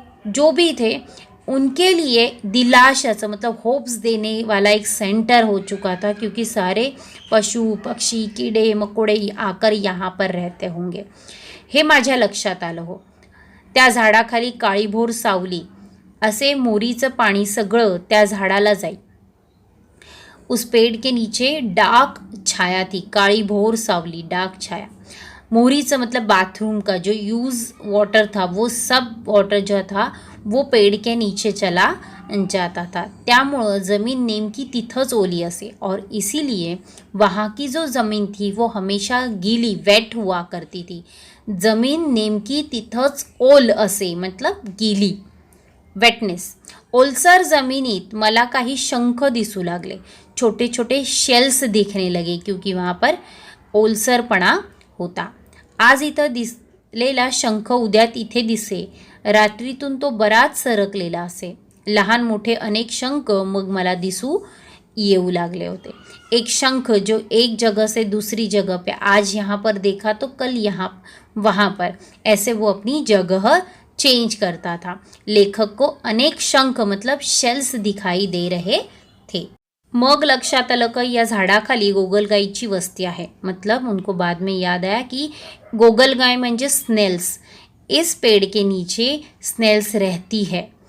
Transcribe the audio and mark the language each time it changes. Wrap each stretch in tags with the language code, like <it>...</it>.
<hi>जो भी थे उनके लिए दिलाशाचं मतलब होप्स देने वाला एक सेंटर हो चुका था, क्योंकि सारे पशु पक्षी कीड़े मकोड़े आकर यहाँ पर रहते होंगे,</hi> <mr>हे माझ्या लक्षात आलं हो. त्या झाडाखाली काळीभोर सावली, असे मोरीचं पाणी सगळं त्या झाडाला जाई.</mr> <hi>उस पेड़ के नीचे डार्क छाया थी,</hi> <mr>काली भोर सावली,</mr> <hi>डार्क छाया. मोरीचं मतलब बाथरूम का जो यूज़ वाटर था, वो सब वाटर जो था वो पेड़ के नीचे चला जाता था.</hi> <mr>त्यामुळं ज़मीन नेमकी तिथंच ओली असे,</mr> <hi>और इसीलिए वहाँ की जो ज़मीन थी वो हमेशा गीली वेट हुआ करती थी.</hi> <mr>ज़मीन नेमकी तिथंच ओल असे</mr> <hi>मतलब गीली,</hi> <mr>वेटनेस. ओलसर जमिनीत मला काही शंख दिसू लागले,</mr> <hi>छोटे छोटे शेल्स दिखने लगे, क्योंकि वहाँ पर ओलसरपणा होता.</hi> <mr>आज इथं दिसलेला शंख उद्या तिथे दिसे, रात्रीतून तो बराच सरकलेला असे. लहान मोठे अनेक शंख मग मला दिसू येऊ लागले होते.</mr> <hi>एक शंख जो एक जगह से दूसरी जगह पे, आज यहाँ पर देखा तो कल यहाँ वहाँ पर, ऐसे वो अपनी जगह चेंज करता था. लेखक को अनेक शंख मतलब शेल्स दिखाई दे रहे थे.</hi> <mr>मग लक्षात आलं की या झाडाखाली गोगलगाईची वस्ती आहे.</mr> <hi>मतलब उनको बाद में याद आया कि</hi> <mr>गोगलगाय म्हणजे स्नेल्स.</mr> <hi>इस पेड़ के नीचे स्नेल्स रहती है.</hi>